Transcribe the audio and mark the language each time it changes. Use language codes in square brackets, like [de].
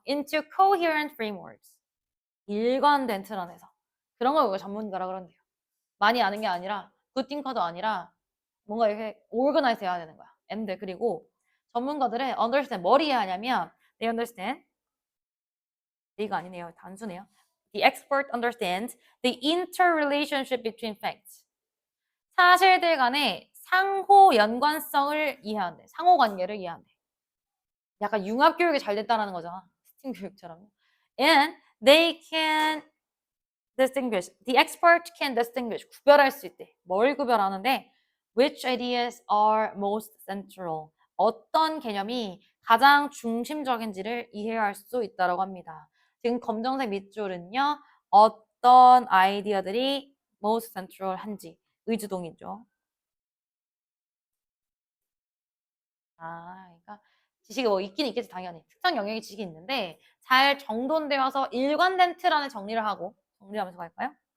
[en] into coherent frameworks. [ko] 일관된 틀 안에서. 그런 걸 우리가 전문가라 그런대요. 많이 아는 게 아니라 굿띵커도 아니라 뭔가 이렇게 organize 해야 되는 거야. and 그리고 전문가들의 understand 뭘 이해하냐면 [en] they understand [ko] 이가 아니네요. 단수네요. [en] The expert understands the interrelationship between facts. [ko] 사실들 간의 상호 연관성을 이해한대. 상호 관계를 이해한대. 약간 융합 교육이 잘 됐다는 거잖아. 스팀 교육처럼. [en] And they can distinguish. The expert can distinguish. [ko] 구별할 수 있대. 뭘 구별하는데? [en] Which ideas are most central. [ko] 어떤 개념이 가장 중심적인지를 이해할 수 있다고 합니다. 지금 검정색 밑줄은요. 어떤 아이디어들이 most central한지 의주동이죠. 그러니까 지식이 뭐 있긴 있겠지 당연히. 특정 영역의 지식이 있는데 잘 정돈되어서 일관된 틀 안에 정리를 하고 정리하면서 갈까요?